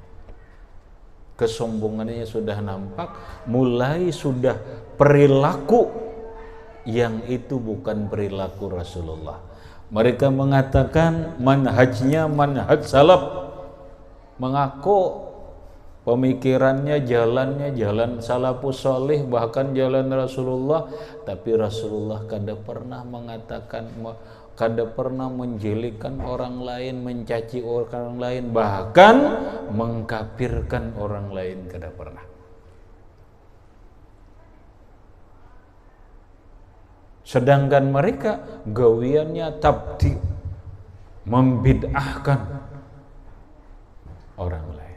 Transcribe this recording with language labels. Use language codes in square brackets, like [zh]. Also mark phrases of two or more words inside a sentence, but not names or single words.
[id] Kesombongannya sudah nampak, mulai sudah perilaku yang itu bukan perilaku Rasulullah. Mereka mengatakan manhajnya manhaj salaf, mengaku pemikirannya, jalannya jalan [ar] السلف الصالح, [bjn] bahkan jalan Rasulullah, tapi Rasulullah kada pernah mengatakan, kada pernah menjelekan orang lain, mencaci orang lain, bahkan mengkafirkan orang lain kada pernah. Sedangkan mereka gawiannya tabdi, membid'ahkan orang lain.